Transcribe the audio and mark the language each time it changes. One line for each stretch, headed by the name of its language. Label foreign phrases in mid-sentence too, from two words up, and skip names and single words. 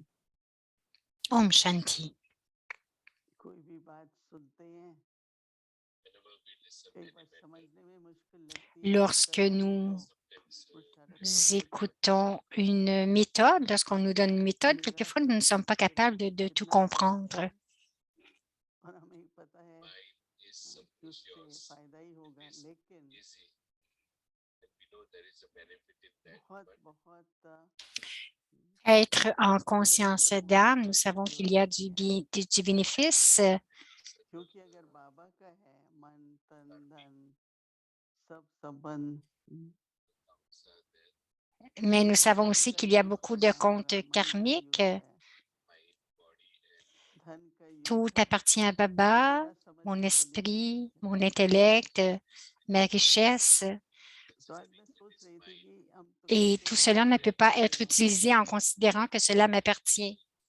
Hindi: Om Shanti. कोई भी बात सुनते हैं, कई बार समझने में मुश्किल लगती है।
French: Lorsque nous écoutons une méthode, lorsqu'on nous donne une méthode, quelquefois nous ne sommes pas capables de tout comprendre.
Hindi: और हमें पता है कि उससे फायदा ही होगा, लेकिन बहुत
French: Être en conscience d'âme, nous savons qu'il y a du bénéfice.
Hindi: क्योंकि अगर बाबा का है मन तन धन सब संबंध,
French: Mais nous savons aussi qu'il y a beaucoup de comptes karmiques. Tout appartient à Baba, mon esprit, mon intellect, ma richesse. Et tout cela ne peut pas être utilisé en considérant que cela m'appartient.